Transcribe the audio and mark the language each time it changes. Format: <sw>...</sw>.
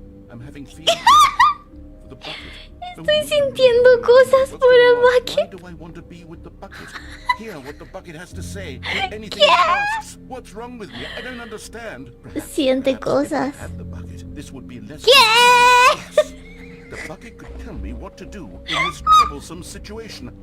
<en>I'm having feelings for the bucket.</en> <es>Estoy sintiendo cosas por el bucket.</es> <en>Why do I want to be with the bucket? Hear what the bucket has to say. Do anything it asks. What's wrong with me? I don't understand.</en> <es>Siente cosas.</es> <en>If I had the bucket, this would be less.</en> <es>¿Qué?</es> <en>The bucket could tell me what to do in this troublesome situation.</en>